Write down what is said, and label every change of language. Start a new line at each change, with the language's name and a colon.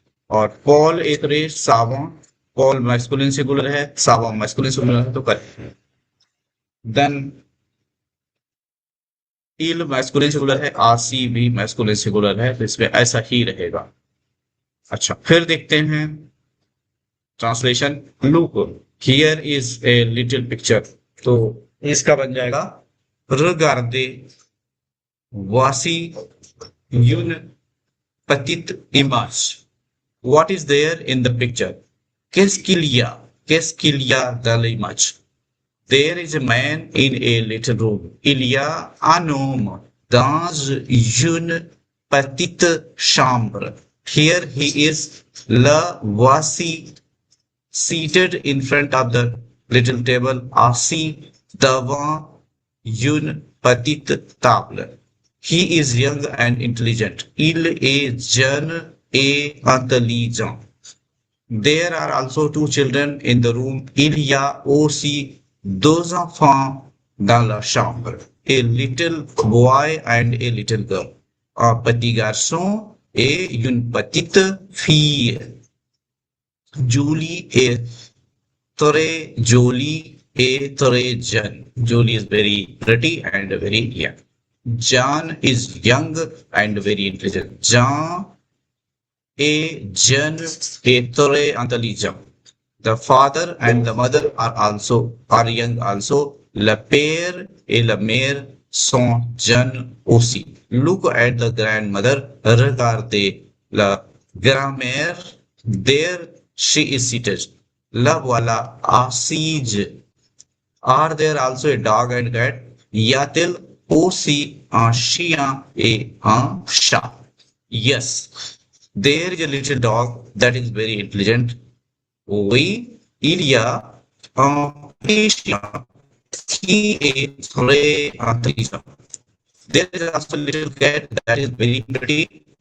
Hindi: और
French: पॉल एतरे सावा,
Hindi: Paul masculine singular है, सावा मैस्कुलिन सिंगुलर है तो करें। देन इल मैस्कुलिन सिंगुलर है, आसी भी मैस्कुलिन सिंगुलर है तो इसमें ऐसा ही रहेगा। अच्छा फिर देखते हैं translation.
English: look here is a little picture,
Hindi: तो इसका बन जाएगा
French: रिगार्डे वासी यून petit image,
English: what is there in the picture,
French: qu'est-ce qu'il y a dans l'image,
English: there is a man in a little room,
French: il y a un homme dans une petite chambre,
English: here he is,
French: le voici
English: seated in front of the little table,
French: assis devant une petite table.
English: He is young and intelligent.
French: Il est jeune et intelligent.
English: There are also two children in the room.
French: Il y a aussi deux enfants dans la chambre.
English: A little boy and a little girl.
French: Un petit garçon et une petite fille. Julie est très jolie et très jeune.
English: Julie is very pretty and very young. John is young and very intelligent.
French: John est jeune et très intelligent.
English: The father and the mother are young also.
French: Le père et la mère sont jeunes aussi.
English: Look at the grandmother.
French: Regardez la grand-mère.
English: There she is seated.
French: La voilà assise.
English: Are there also a dog and cat?
French: Y a-t-il aussi un chien et un chat?
English: Yes, there is a little dog that is very intelligent.
French: Oui, il y a un petit chien qui est très intelligent.
English: There is also a little cat that is very pretty.